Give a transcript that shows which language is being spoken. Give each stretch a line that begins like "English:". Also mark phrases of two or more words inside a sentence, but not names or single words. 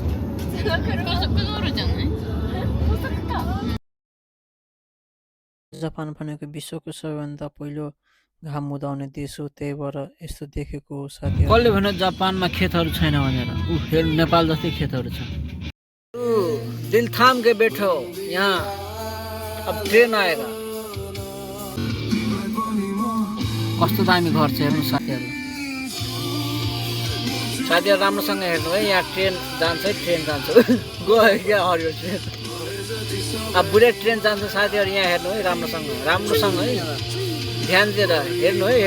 Nepali: जापान भनेको विश्वको सबैभन्दा पहिलो घाम उदाउने देश हो, त्यही भएर यस्तो देखेको हो। साथीहरू कसले भन्यो जापानमा खेतहरू छैन भनेर? नेपाल जस्तै खेतहरू छ।
Hindi: दिल थाम के बैठो यहाँ, अब ट्रेन आएगा।
Nepali: कस्तो दामी घर छ हेर्नु साथीहरू। साथीहरू राम्रोसँग हेर्नु है, यहाँ ट्रेन जान्छ है, ट्रेन जान्छ। गयो क्या हरियो ट्रेन। अब
English: bullet train
Nepali: जान्छ साथीहरू। यहाँ हेर्नु है राम्रोसँग, राम्रोसँग है, ध्यान दिएर हेर्नु है।